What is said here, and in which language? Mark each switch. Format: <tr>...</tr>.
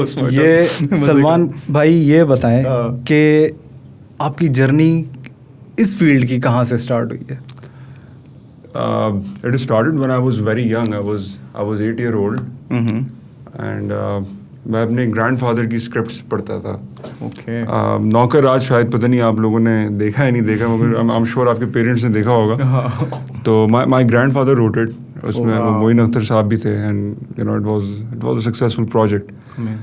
<ur>یہ سلمان بھائی یہ بتائیں کہ آپ کی جرنی اس فیلڈ کی کہاں سے اسٹارٹ ہوئی ہے؟</ur> <en>It started when I was very young. I was 8 years old. And</en> <ur>میں اپنے گرینڈ فادر کی اسکرپٹس پڑھتا تھا. اوکے. نوکر راج شاید پتہ نہیں آپ لوگوں نے دیکھا ہے نہیں دیکھا, مگر</ur> <en>I'm sure</en> <ur>آپ کے پیرنٹس نے دیکھا ہوگا.</ur> <en>تو my grandfather wrote it,</en> <ur>اس میں معین اختر صاحب بھی تھے,</ur> <en>And you know it was a successful project.</en>